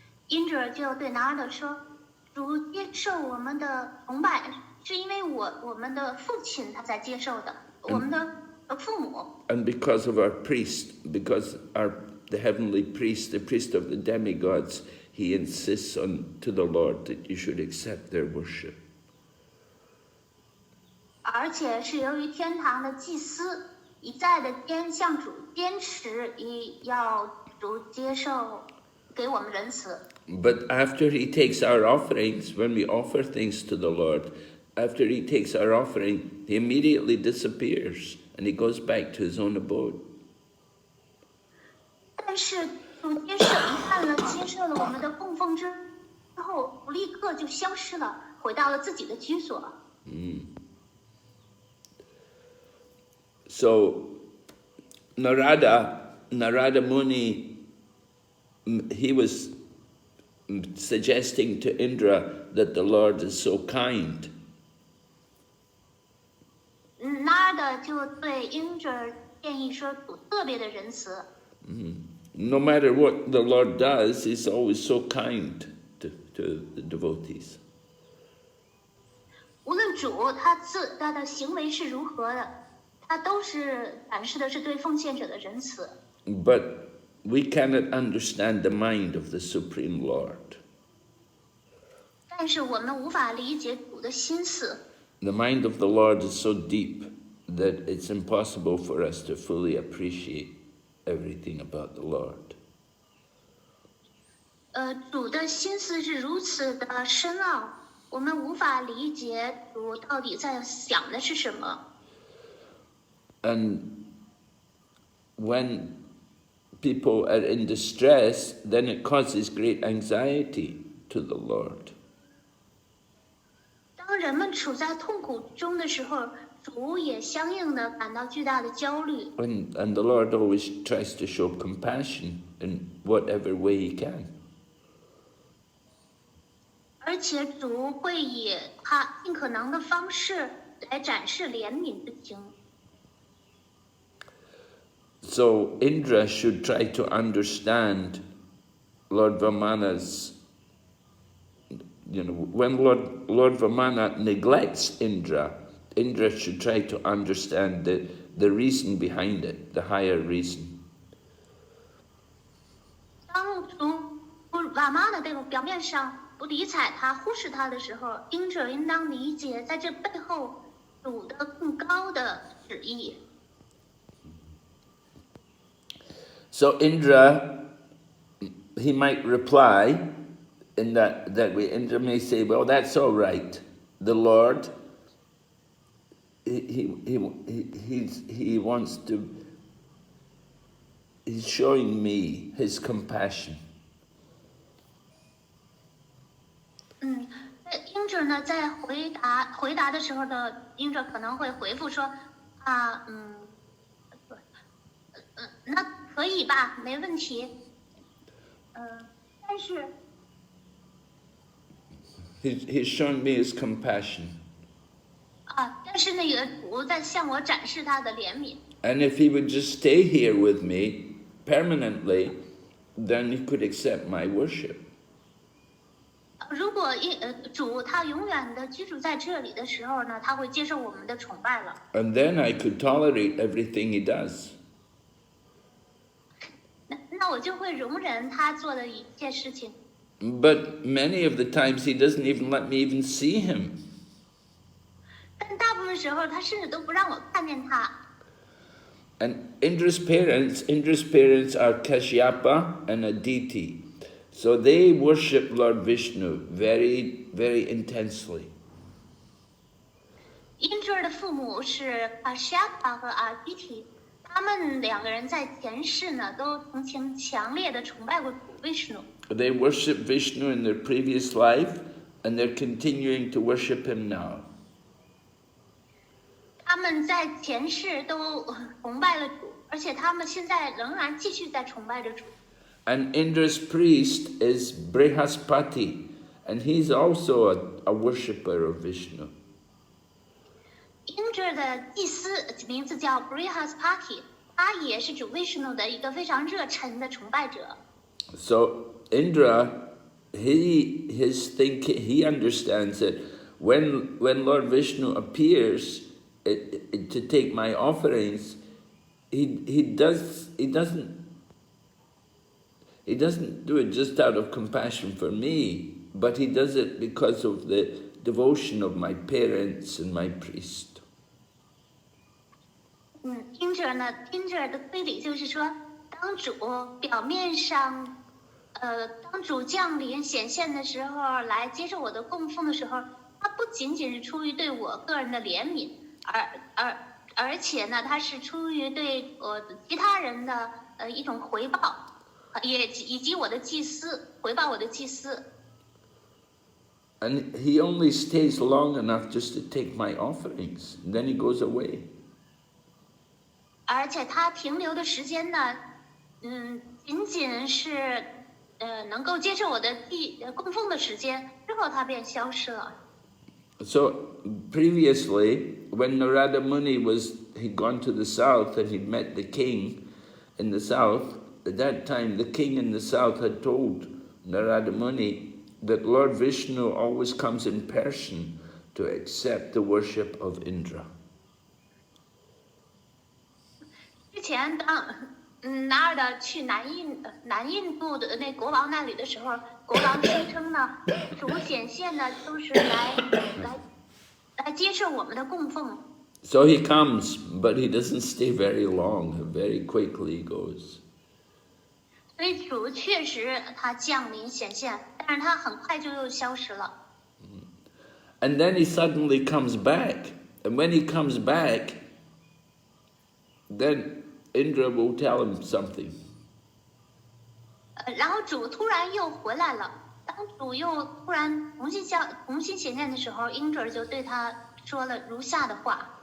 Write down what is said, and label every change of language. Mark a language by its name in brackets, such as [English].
[Chinese] Indra 就对 Narada 说，主接受我们的崇拜，是因为我们的父亲他在接受的，我们的父母。 [English] And because of our priest, because the heavenly priest, the priest of the demigods, he insists to the Lord that you should accept their worship. [Chinese] 而且是由于天堂的祭司一再的向主坚持，要主接受给我们仁慈。 [English] But after he takes our offerings, when we offer things to the Lord, after he takes our offering, he immediately disappears and he goes back to his own abode. [Chinese] 但是主接受了我们的供奉之后，立刻就消失了，回到了自己的居所。 [English] So Narada Muni, he was suggesting to Indra that the Lord is so kind. [Chinese] Narada 就对 Indra 建议说，主特别的仁慈。 [English] No matter what the Lord does, he's always so kind to the devotees. [Chinese] 无论主他的行为是如何的，他都是展示的是对奉献者的仁慈。 [English] But we cannot understand the mind of the Supreme Lord. [Chinese] 但是我们无法理解主的心思。 [English] The mind of the Lord is so deep that it's impossible for us to fully appreciate everything about the Lord. [Chinese] 主的心思是如此的深奥，我们无法理解主到底在想的是什么。 [English] And when people are in distress, then it causes great anxiety to the Lord. [Chinese] 当人们处在痛苦中的时候，主也相应的感到巨大的焦虑。 [English] And the Lord always tries to show compassion in whatever way he can. [Chinese] 而且主会以他尽可能的方式来展示怜悯之情。 [English] So Indra should try to understand Lord Vamana's, when Lord Vamana neglects Indra, Indra should try to understand the reason behind it, the higher reason. [Chinese] 当主瓦玛的这个表面上不理睬他、忽视他的时候，因者应当理解在这背后主的更高的旨意。 [English] So Indra, he might reply in that way. Indra may say, well, that's all right. The Lord, he wants to, he's showing me his compassion. [Chinese] 因者呢，在回答的时候呢，因者可能会回复说，那可以吧，没问题。但是 [English] He's showing me his compassion. [Chinese] 但是那个主在向我展示他的怜悯。 [English] And if he would just stay here with me permanently, then he could accept my worship. [Chinese] 如果主他永远的居住在这里的时候呢，他会接受我们的崇拜了。 [English] And then I could tolerate everything he does. [Chinese] 那我就会容忍他做的一切事情。 [English] But many of the times he doesn't even let me even see him. [Chinese] 但大部分时候他甚至都不让我看见他。 [English] And Indra's parents are Kashyapa and Aditi. So they worship Lord Vishnu very, very intensely. [Chinese] 因者的父母是Kashyapa和Aditi，他们两个人在前世呢都曾经强烈的崇拜过主 Vishnu。 [English] They worship Vishnu in their previous life, and they're continuing to worship him now. [Chinese] 他们在前世都崇拜了主，而且他们现在仍然继续在崇拜着主。 [English] And Indra's priest is Brihaspati, and he's also a worshipper of Vishnu. [Chinese] 因者的祭司名字叫 Brihaspati， 他也是主 Vishnu 的一个非常热忱的崇拜者。 [English] So Indra, he understands that when Lord Vishnu appears to take my offerings, he doesn't do it just out of compassion for me, but he does it because of the devotion of my parents and my priest. [Chinese] 因者的推理就是说，当主表面上，当主降临显现的时候，来接受我的供奉的时候，他不仅仅是出于对我个人的怜悯，而且呢，他是出于对其他人的一种回报，以及我的祭司回报我的祭司。 [English] And he only stays long enough just to take my offerings, and then he goes away. [Chinese] 而且他停留的时间呢，仅仅是能够接受我的供奉的时间，之后他便消失了。 [English] So previously, when Narada Muni he'd gone to the south and he'd met the king in the south, at that time the king in the south had told Narada Muni that Lord Vishnu always comes in person to accept the worship of Indra. [Chinese] 之前当拿尔的去南印度的那国王那里的时候，国王声称呢，主显现呢都是来接受我们的供奉。 [English] So he comes, but he doesn't stay very long. Very quickly he goes. [Chinese] 所以主确实他降临显现，但是他很快就又消失了。 [English] And then he suddenly comes back, and when he comes back, then Indra will tell him something. [Chinese] 然后主突然又回来了。当主又突然重新显现的时候，英者就对他说了如下的话。